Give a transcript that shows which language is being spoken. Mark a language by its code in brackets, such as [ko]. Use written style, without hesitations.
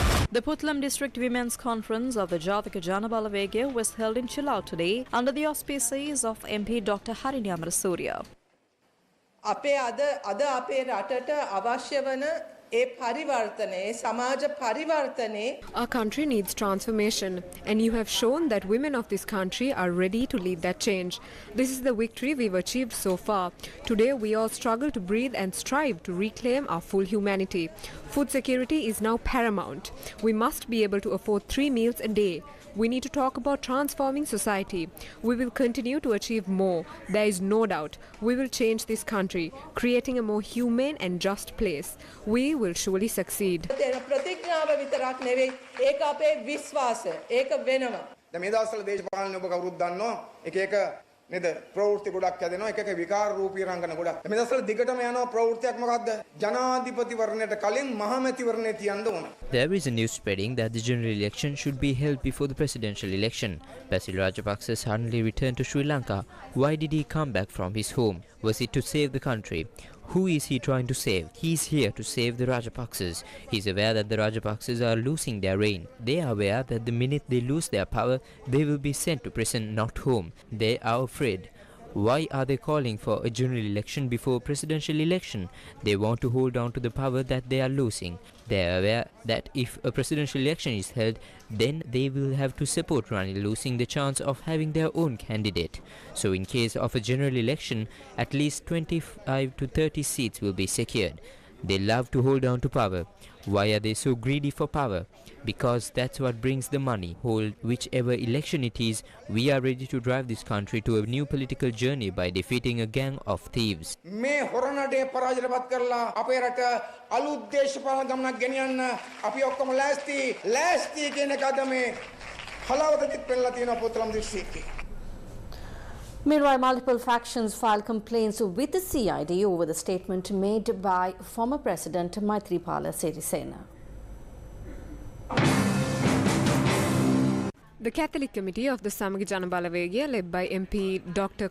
[en] The Putlam District Women's Conference of the Jathika Janabalavegya was held in Chilao today under the auspices of MP Dr. Harini Amarasuriya. [si] අපේ අද අපේ රටට අවශ්‍ය වන ඒ පරිවර්තනයේ සමාජ පරිවර්තනයේ [en] Our country needs transformation, and you have shown that women of this country are ready to lead that change. This is the victory we've achieved so far. Today we all struggle to breathe and strive to reclaim our full humanity. Food security is now paramount. We must be able to afford 3 meals a day. We need to talk about transforming society. We will continue to achieve more. There is no doubt. We will change this country, creating a more humane and just place. We will surely succeed. [si] ප්‍රතිඥාව විතරක් නෙවෙයි ඒක අපේ විශ්වාසය ඒක වෙනවා. දැන් මේ දවස්වල දේශපාලන ඔබ කවුරුත් දන්නවා එක එක නේද ප්‍රවෘත්ති ගොඩක් හැදෙනවා එක එක විකාර රූපී රංගන ගොඩක්. මේ දවස්වල දිගටම යනවා ප්‍රවෘත්තියක් මොකද්ද? ජනාධිපතිවරණයට කලින් මහමැතිවරණය තියන්න ඕන. [en] There is a news spreading that the general election should be held before the presidential election. Basil Rajapaksa suddenly returned to Sri Lanka. Why did he come back from his home? Was it to save the country? Who is he trying to save? He is here to save the Rajapaksas. He is aware that the Rajapaksas are losing their reign. They are aware that the minute they lose their power, they will be sent to prison, not home. They are afraid. Why are they calling for a general election before a presidential election? They want to hold on to the power that they are losing. They are aware that if a presidential election is held, then they will have to support Ranil, losing the chance of having their own candidate. So in case of a general election, at least 25 to 30 seats will be secured. They love to hold on to power. Why are they so greedy for power? Because that's what brings the money. Hold whichever election it is, we are ready to drive this country to a new political journey by defeating a gang of thieves. [si] මේ හොරණඩේ පරාජයටපත් කරලා අපේ රට අලුත් දේශපාලන ගමනක් ගෙනියන්න අපි ඔක්කොම ලෑස්ති කියන එක අද මේ හලාවතදිත් පෙන්නලා තියෙනවා පොතලම් දිස්සියේ. [en] Meanwhile, multiple factions filed complaints with the CID over the statement made by former President Maithripala Sirisena. The Catholic Committee of the Samaga Jana Balawegaya, led by MP Dr.